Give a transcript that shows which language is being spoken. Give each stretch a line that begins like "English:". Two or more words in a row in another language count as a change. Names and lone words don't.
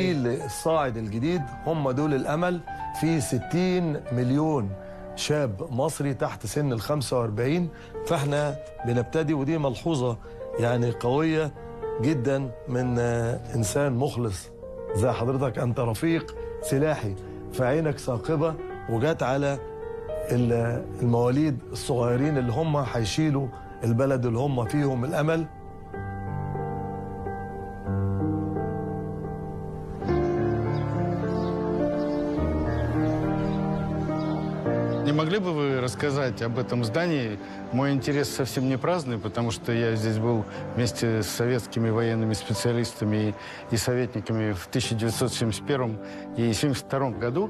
Arabic: الجيل الصاعد الجديد، هم دول الأمل. في 60 مليون شاب مصري تحت سن ال 45، فاحنا بنبتدي، ودي ملحوظة يعني قوية جدا من إنسان مخلص زي حضرتك. أنت رفيق سلاحي، فعينك ثاقبة وجات على المواليد الصغيرين اللي هم هيشيلوا البلد اللي هم فيهم الأمل.
Russian: Не могли бы вы рассказать об этом здании? Мой интерес совсем не праздный, потому что я здесь был вместе с советскими военными специалистами и советниками в 1971 и 1972 году.